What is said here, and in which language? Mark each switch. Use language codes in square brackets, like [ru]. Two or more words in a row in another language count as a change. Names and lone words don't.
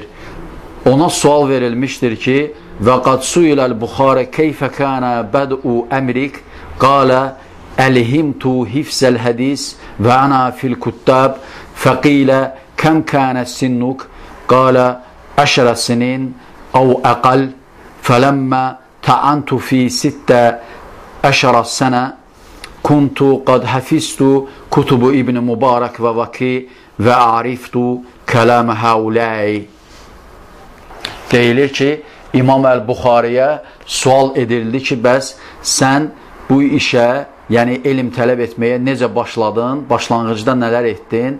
[az] Ona sual verilmişdir ki, [ar] وقد سئل البخاري كيف كان بدء أمرك قال ألهمت حفظ الحديث وأنا في الكتاب فقيل كم كان سنك قال 10 سنين أو أقل فلما طعنت في 16 سنة كنت قد حفظت كتب ابن المبارك ووكيع وعرفت كلام هؤلاء. [az] Deyilir ki, İmam Əl-Buxariyə sual edildi ki, bəs sən bu işə, yəni elm tələb etməyə necə başladın, başlanğıcda nələr etdin?